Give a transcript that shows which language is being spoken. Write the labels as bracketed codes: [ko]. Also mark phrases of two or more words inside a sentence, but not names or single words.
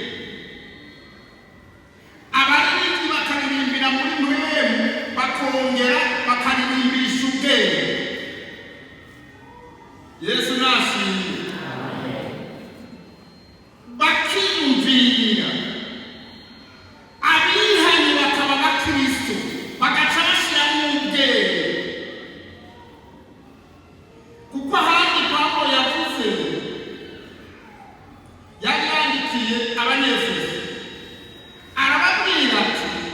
[rn] Abaririmbyi bakaririmbira muri Mpwemu bakongera bakaririmbisha ubwenge. Yesu nashimwe. Bakiyumvira abihanye bakaba bakristo bagaca bashyiramo ubwenge kuko ahandi Pawulo yavuze yari yandikiye Abanyefeso arababwira ati